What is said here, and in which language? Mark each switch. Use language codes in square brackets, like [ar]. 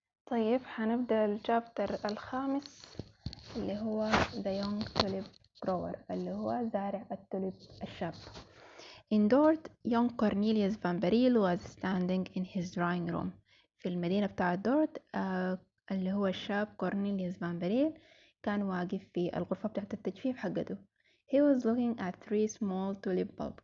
[ar] طيب حنبدأ الشابتر الخامس اللي هو The Young Tulip Grower اللي هو زارع التوليب الشاب. [en] Indoors, young Cornelius Van Baril was standing in his drawing room. [ar] في المدينة بتاعة دورت اللي هو الشاب كورنيليوس فان بريل كان واقف في الغرفة بتاعة التجفيف حقته. [en] He was looking at 3 small tulip bulbs.